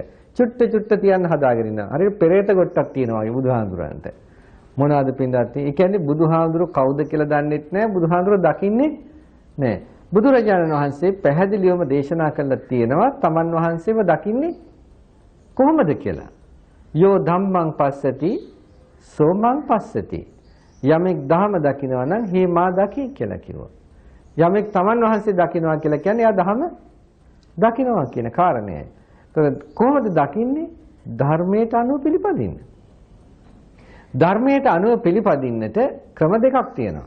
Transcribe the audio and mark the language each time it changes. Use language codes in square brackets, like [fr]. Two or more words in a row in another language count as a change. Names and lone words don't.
[si] චුට්ට තියන්න හදාගෙන ඉන්නවා. හරියට පෙරේත ගොට්ටක් තියෙනවා වගේ බුදුහාමුදුරන්ට. මොනවාද පින්දත්? ඒ කියන්නේ බුදුහාමුදුර කවුද කියලා දන්නෙත් නැහැ. බුදුහාමුදුර දකින්නේ නැහැ. බුදුරජාණන් වහන්සේ පැහැදිලිවම දේශනා කළා තියෙනවා තමන් වහන්සේව දකින්නේ කොහොමද කියලා. [pi] යෝ ධම්මං පස්සති සෝමං පස්සති. [si] යමෙක් ධම දකිනවා නම් හේ මා දකි කියලා කිව්වා. යමෙක් තමන් වහන්සේ දකිනවා කියලා කියන්නේ එයා ධම දකිනවා කියන කාරණයයි. ඒතකොට කොහොමද දකින්නේ? ධර්මයට අනුව පිළිපදින්න. ධර්මයට අනුව පිළිපදින්නට ක්‍රම දෙකක් තියෙනවා.